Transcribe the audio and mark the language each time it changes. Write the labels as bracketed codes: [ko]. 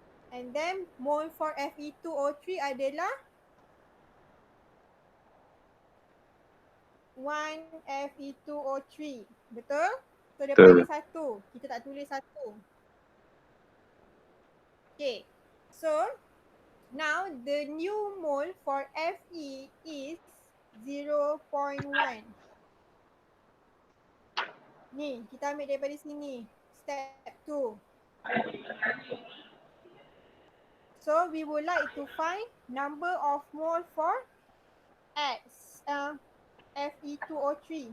[en] And then mole for Fe2O3 adalah 1 Fe2O3. [ms] Betul? [en] So dia [ms] Betul. panggil 1. Kita tak tulis 1. [en] Okay. So now the new mole for Fe is 0.1. [ms] Ni, kita ambil daripada sini. [en] Step 2. So we would like to find number of mole for X, Fe2O3.